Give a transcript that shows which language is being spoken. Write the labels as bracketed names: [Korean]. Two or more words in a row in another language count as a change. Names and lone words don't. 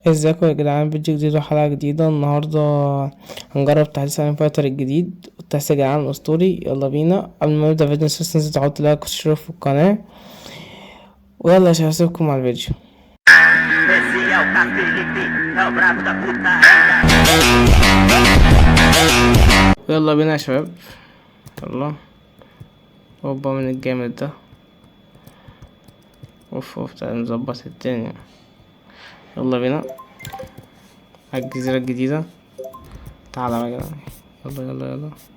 [Arabic] ازيكم يا جدعان، فيديو جديد وحلقة جديدة. النهاردة هنجرب تحديث ساين فايتر الجديد. التحديث يا جدعان اسطوري. يلا بينا. قبل ما نبدأ فيديو نسيت تنزل تحط لايك وتشترك في القناة. ويلا يا شباب هسيبكم مع الفيديو. [Portuguese] Esse é o Cacique, é o brabo da putaria. [Arabic] يلا بينا يا شباب. يلا. اوبا من الجامد ده. اوف اوف، تعالى نظبط الدنيا. يلا بينا على الجزيرة الجديدة. تعالى بقى يا جدعان. يلا يلا يلا.